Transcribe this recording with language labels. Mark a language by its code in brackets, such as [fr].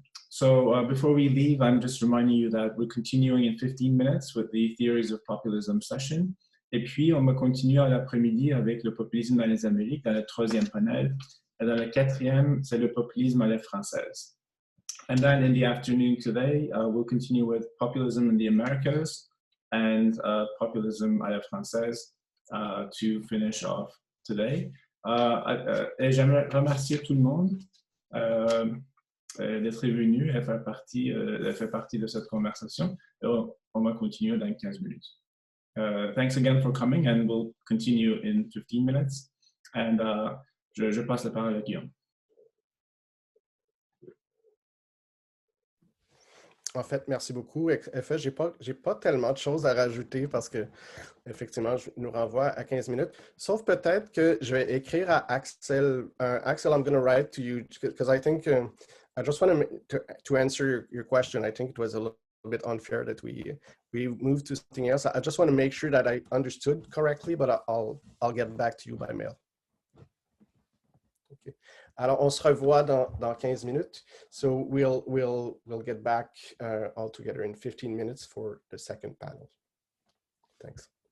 [en] So before we leave, I'm just reminding you that we're continuing in 15 minutes with the Theories of Populism session. [fr] Et puis, on va continuer à l'après-midi avec le populisme dans les Amériques, dans le 3e panel. Et dans le 4e, c'est le populisme à la française. [en] And then in the afternoon today, we'll continue with populism in the Americas and populism à la française to finish off today. [fr] Et j'aimerais remercier tout le monde d'être venu et faire partie de cette conversation. Et on va continuer dans 15 minutes. [en] Thanks again for coming, and we'll continue in 15 minutes. [fr] And je passe la parole à Guillaume. En fait, merci beaucoup. Efe, j'ai pas tellement de choses à rajouter parce que, effectivement, je nous renvoie à 15 minutes. Sauf peut-être que je vais écrire à Axel. [en] Axel, I'm going to write to you because I think I just want to answer your question. I think it was a little bit unfair that we moved to something else. I just want to make sure that I understood correctly, but I'll get back to you by mail. Okay. [fr] Alors, on se revoit dans 15 minutes. [en] So we'll get back all together in 15 minutes for the second panel. Thanks.